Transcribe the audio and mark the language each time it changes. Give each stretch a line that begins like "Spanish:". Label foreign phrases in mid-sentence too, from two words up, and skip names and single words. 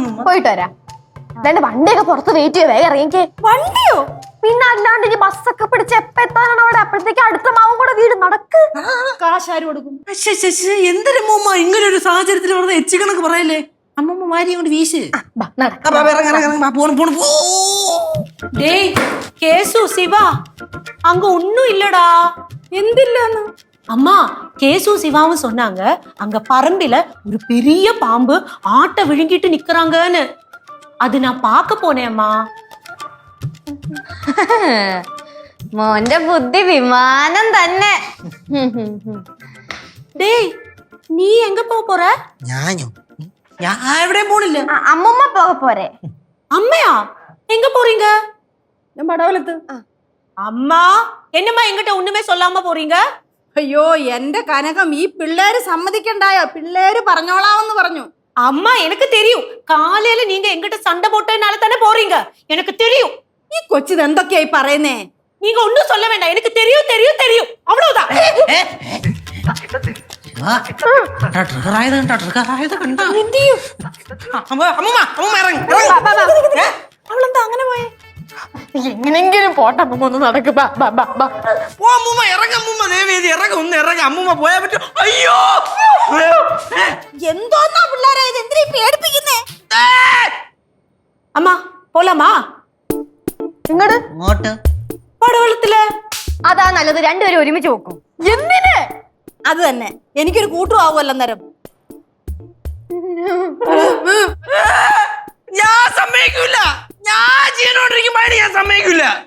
Malayalam: പോയിട്ട് വരാം. അല്ലാണ്ട് വണ്ടിയൊക്കെ പുറത്ത് വെയിറ്റ് ചെയ്യ. വേഗം ഇറങ്ങിക്കേ. വണ്ടിയോ? പിന്നെ അല്ലാണ്ട് ഈ ബസ്സൊക്കെ പിടിച്ച് എപ്പ എത്താനാണ് അവിടെ? അപ്പോഴത്തേക്ക് അടുത്ത മാവും കൂടെ വീട്. നടക്ക്. കാശാര് കൊടുക്കും? എന്തൊരു അമ്മൂമ്മ ഇങ്ങനെ ഒരു സാഹചര്യത്തിൽ വെറുതെ എച്ചി കണക്ക് പറയല്ലേ? അമ്മൂമ്മ വാരി കൊണ്ട് വീശ്.
Tamil: டேய் கேசு சிவா அங்க ஒண்ணும் இல்லடா.
Malayalam: എന്തില്ലാന്ന്?
Tamil: அம்மா கேசு சிவாவும் சொன்னாங்க அங்க பரம்பில ஒரு பெரிய பாம்பு ஆட்டை விழுங்கிட்டு நிக்கறாங்கன்னு. அது நான் பார்க்க போனேன் அம்மா.
Malayalam: മോന്റെ ബുദ്ധി വിമാനം തന്നെ.
Tamil: டேய் நீ எங்க போற?
Malayalam: ഞാൻ എവിടെയും പോണില്ല. അമ്മുമ്മ പോക പോരെ.
Tamil: அம்மையா எங்க போறீங்க?
Malayalam: ഞാൻ പടവലത്ത്.
Tamil: அம்மா என்னம்மா என்கிட்ட ஒண்ணுமே சொல்லாம போறீங்க?
Malayalam: അയ്യോ എന്റെ കനകം, ഈ പിള്ളേര് സമ്മതിക്കണ്ടായോ? പിള്ളേര് പറഞ്ഞോളാമെന്ന് പറഞ്ഞു.
Tamil: அம்மா எனக்கு தெரியும், காலையில நீங்க என்கிட்ட சண்டை போட்டதுனால தானே போறீங்க. எனக்கு தெரியும்.
Malayalam: ഈ കൊച്ചിത് എന്തൊക്കെയായി പറയുന്നേ?
Tamil: நீங்க ஒண்ணும் சொல்ல வேண்டாம், எனக்கு தெரியும் தெரியும் தெரியும், அவ்வளவுதான்.
Malayalam: അവളെന്താ അങ്ങനെ പോയേ? എങ്ങനെങ്കിലും പോട്ടെ. അമ്മുമ്മ ഒന്ന് നടക്ക്. അമ്മൂമ്മ പോയാ പറ്റും. അയ്യോ, എന്തോന്നാ പിള്ളേരെ ഇത്? എന്തിനാ പേടിപ്പിക്കുന്നേ?
Tamil: அம்மா போலாமா?
Malayalam: ഇങ്ങോട്ട്. പടവലത്തില്. അതാ നല്ലത്. രണ്ടുപേരും ഒരുമിച്ച് നോക്കും. എന്തിന്? അത് തന്നെ, എനിക്കൊരു കൂട്ടും ആവുമല്ലോ അന്നേരം. ഞാൻ സമ്മതിക്കൂല. ഞാൻ ജീവനോണ്ടിരിക്കുമ്പോ ഞാൻ സമ്മതിക്കൂല.